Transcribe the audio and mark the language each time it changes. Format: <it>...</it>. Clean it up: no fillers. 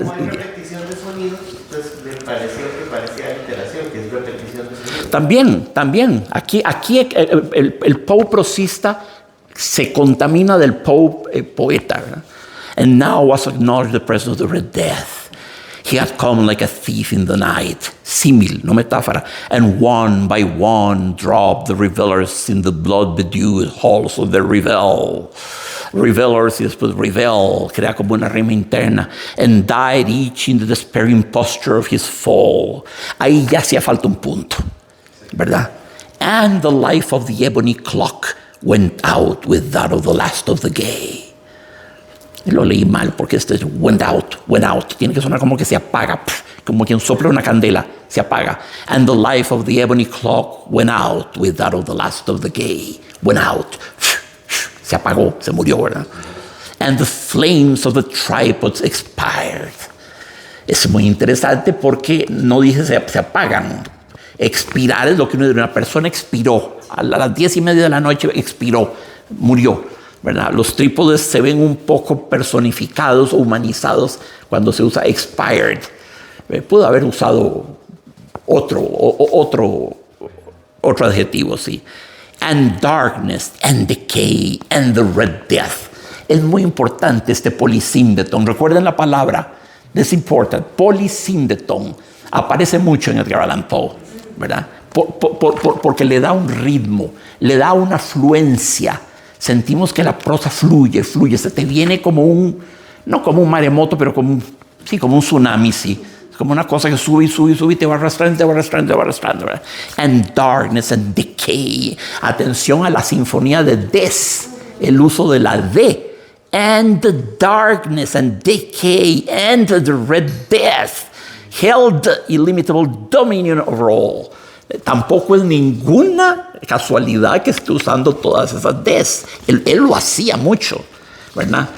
<es>Como hay repetición de sonidos, entonces me pareció que parecía aliteración, que es repetición de sonido. También. Aquí el Poe prosista se contamina del Poe poeta, ¿verdad?</es> <en>And now was acknowledged the presence of the Red Death. He had come like a thief in the night.</en> <es>Símil, no metáfora.</es> <en>And one by one dropped the revelers in the blood-bedewed halls of the revel.</en> <es>Revelers y después revel, crea como una rima interna.</es> <en>And died each in the despairing posture of his fall.</en> <es>Ahí ya hacía falta un punto, ¿verdad?</es> <en>And the life of the ebony clock went out with that of the last of the gay.</en> <es>Lo leí mal porque este es went out. Tiene que sonar como que se apaga, como quien sopla una candela, se apaga.</es> <en>And the life of the ebony clock went out with that of the last of the gay. Went out.</en> <es>Se apagó, se murió, ¿verdad?</es> <en>And the flames of the tripods expired.</en> <es>Es muy interesante porque no dice se apagan. Expirar es lo que una persona expiró. A las 10:30 de la noche expiró, murió. ¿Verdad? Los trípodes se ven un poco personificados o humanizados cuando se usa expired. Pudo haber usado otro adjetivo, sí.</es> <en>And darkness, and decay, and the red death.</en> <es>Es muy importante este polysyndeton. Recuerden la palabra.</es> <en>This important.</en> <es>Polysyndeton. Aparece mucho en Edgar Allan Poe, ¿verdad? Porque le da un ritmo, le da una fluencia. Sentimos que la prosa fluye, se te viene como no como un maremoto, pero como un tsunami, sí. Es como una cosa que sube y te va arrastrando, ¿verdad?</es> <en>And darkness and decay.</en> <es>Atención a la sinfonía de des, el uso de la D.</es> <en>And the darkness and decay and the red death held illimitable dominion over all.</en> <es>Tampoco es ninguna casualidad que esté usando todas esas des. Él lo hacía mucho, ¿verdad?</es>